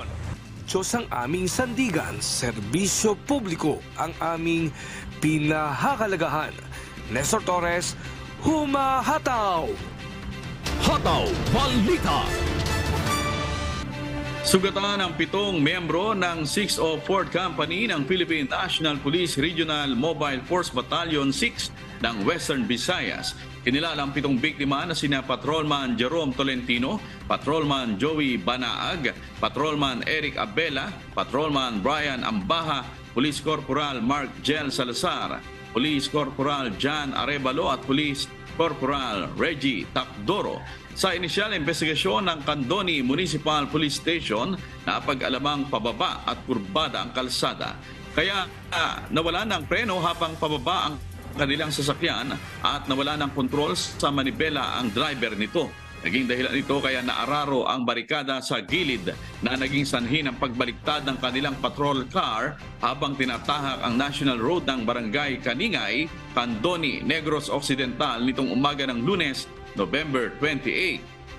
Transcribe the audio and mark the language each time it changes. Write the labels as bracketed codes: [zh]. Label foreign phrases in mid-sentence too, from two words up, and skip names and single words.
[tl] Diyos ang aming sandigan, serbisyo publiko ang aming pinahakalagahan. Nestor Torres, humahataw! Hataw Balita. Sugatan ang 7 miyembro ng 604th Company ng Philippine National Police Regional Mobile Force Battalion 6 ng Western Visayas. Kinilala ang 7 biktima na sina Patrolman Jerome Tolentino, Patrolman Joey Banaag, Patrolman Eric Abela, Patrolman Brian Ambaha, Police Corporal Mark Gel Salazar, Police Corporal John Arevalo at Police Corporal Reggie Takdoro. Sa inisyal investigasyon ng Candoni Municipal Police Station, napag-alamang pababa at kurbada ang kalsada. Kaya nawala ng preno habang pababa ang kanilang sasakyan at nawala ng kontrol sa manibela ang driver nito. Naging dahilan ito kaya naararo ang barikada sa gilid na naging sanhi ng pagbaliktad ng kanilang patrol car habang tinatahak ang National Road ng Barangay Kaningay, Candoni, Negros Occidental nitong umaga ng Lunes, November 28.